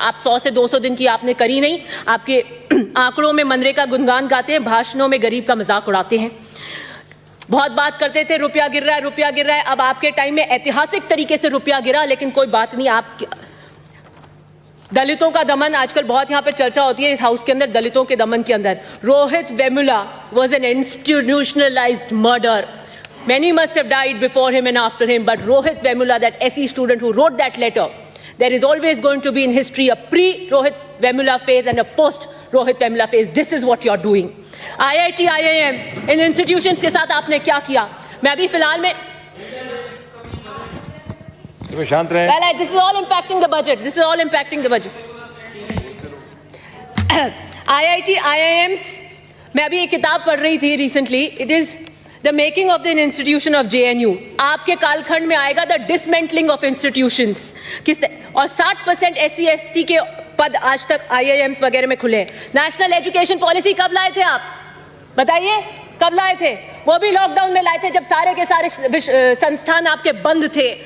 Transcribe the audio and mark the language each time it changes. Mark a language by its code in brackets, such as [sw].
[hi] आप 100 से 200 दिन की आपने करी नहीं। आपके आंकड़ों में मनरेगा गुणगान गाते हैं, भाषणों में गरीब का मजाक उड़ाते हैं। बहुत बात करते थे रुपया गिर रहा है, रुपया गिर रहा है। अब आपके टाइम में ऐतिहासिक तरीके से रुपया गिरा, लेकिन कोई बात नहीं। आप दलितों का दमन आजकल बहुत यहाँ पे चर्चा होती है इस हाउस के अंदर, दलितों के दमन के अंदर। [en] Rohit Vemula was an institutionalized murder. Many must have died before him and after him, but Rohit Vemula, that SE student who wrote that letter, there is always going to be in history a pre-Rohit Vemula phase and a post-Rohit Vemula phase. This is what you're doing. [hi] IIT, IIM, in institutions के साथ आपने क्या किया? मैं अभी फिलहाल में शांत रहें। [en] Well, this is all impacting the budget. This is all impacting the budget. [hi] IIT, IIMs, मैं अभी एक किताब पढ़ रही थी [en] recently. It is the making of the institution of JNU. [hi] आपके कालखंड में आएगा [en] the dismantling of institutions. [hi] और 60% SC ST के पद आज तक IIMs वगैरह में खुले। नेशनल एजुकेशन पॉलिसी कब लाए थे आप? बताइए कब लाए थे? वो भी लॉकडाउन में लाए थे जब सारे के सारे संस्थान आपके बंद थे।